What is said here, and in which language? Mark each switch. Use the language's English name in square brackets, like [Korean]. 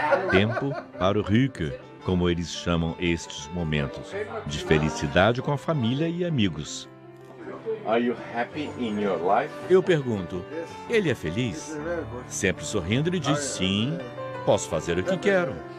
[Portuguese] Tempo para o Ryke, como eles chamam estes momentos, de felicidade com a família e amigos. [English] Are you happy in your life? [Portuguese] Eu pergunto, ele é feliz? Sempre sorrindo, ele diz sim, posso fazer o que quero.